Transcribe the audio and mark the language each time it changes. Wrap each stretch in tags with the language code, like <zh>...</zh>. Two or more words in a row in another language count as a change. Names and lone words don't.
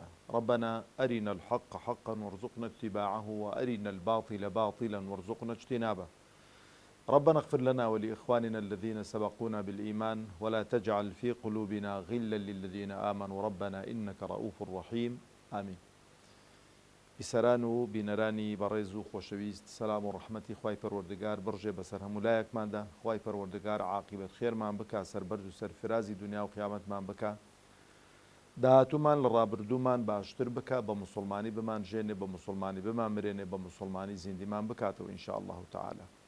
<ar>ربنا أرنا الحق حقا وارزقنا اتباعه، وأرنا الباطل باطلا وارزقنا اجتنابه. ربنا اغفر لنا ولإخواننا الذين سبقونا بالإيمان، ولا تجعل في قلوبنا غلا للذين آمنوا ربنا إنك رؤوف رحيم. آمين.</ar> <ckb>بسران و بینەرانی بەڕێز و خۆشەویست، سەلام و ڕەحمەتی خوای پەروەردگار بڕژێ بەسەر هەمولایەکماندا. خوای پەروەردگار عاقبەت خێرمان بکە، سەربەرز و سەرفرازی دنیا و قیامەتمان بکە، داهاتوومان لە ڕابردوومان باشتر بکە، بە موسڵمانی بمان ژێنێ، بە موسڵمانی بمان مرێنێ، بە موسڵمانی زیندیمان بکاتەوە</ckb> <ar>ئینشاء الله تعالى.</ar>